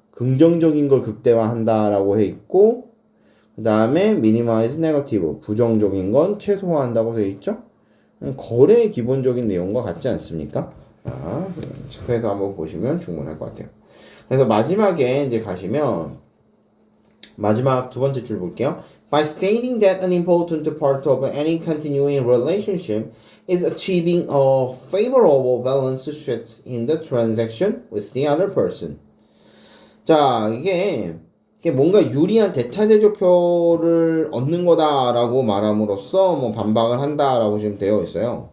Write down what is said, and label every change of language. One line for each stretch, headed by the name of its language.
Korean: 긍정적인 걸 극대화한다라고 해 있고 그 다음에
English: minimize negative
Korean: 부정적인 건 최소화한다고 돼 있죠. 거래의 기본적인 내용과 같지 않습니까? 체크해서 한번 보시면 충분할 것 같아요. 그래서 마지막에 이제 가시면 마지막 두 번째 줄 볼게요.
English: By stating that an important part of any continuing relationship is achieving a favorable balance sheet in the transaction with the other person.
Korean: 자, 이게 뭔가 유리한 대차대조표를 얻는 거다라고 말함으로써 뭐 반박을 한다라고 지금 되어 있어요.